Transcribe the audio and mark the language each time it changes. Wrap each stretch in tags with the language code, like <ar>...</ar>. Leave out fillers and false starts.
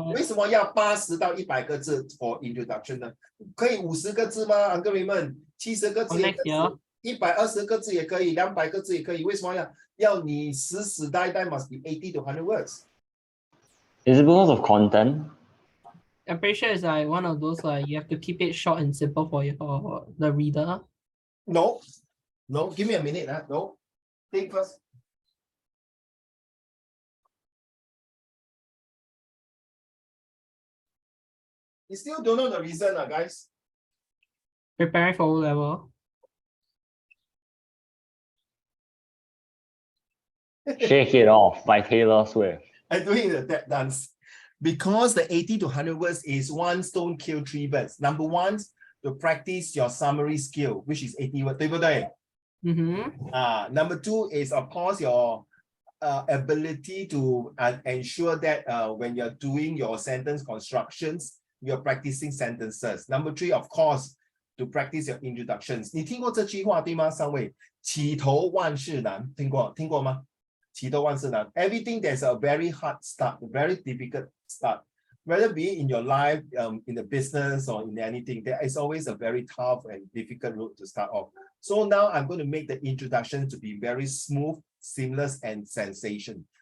<zh>为什么要80到100个字</zh> <en>for introduction</en> <zh>呢？可以50个字吗 ，Uncle Raymond？70个字也可以，120个字也可以，200个字也可以。为什么要你死呆</zh> <en>must be 80 to 100 words? Is it because of content? I'm pretty sure it's like one of those you have to keep it short and simple for the reader. No, give me a minute. No, think first. You still don't know the reason, guys. Preparing for O-level. Shake It Off by Taylor Swift. I'm doing the tap dance. Because the 80 to 100 words is one stone kill 3 birds. Number 1, to practice your summary skill, which is 80 words.</en> <zh>对不对?</zh> <en>Number 2 is, of course, your ability to ensure that when you're doing your sentence constructions, you're practicing sentences. Number 3, of course, to practice your introductions.</en> <zh>你听过这句话对吗？三位，起头万事难，听过吗？起头万事难。</zh> <en>Everything there's a very hard start, very difficult start. Whether be it in your life, in the business, or in anything, there is always a very tough and difficult route to start off. So now I'm going to make the introduction to be very smooth, seamless, and sensation.</en>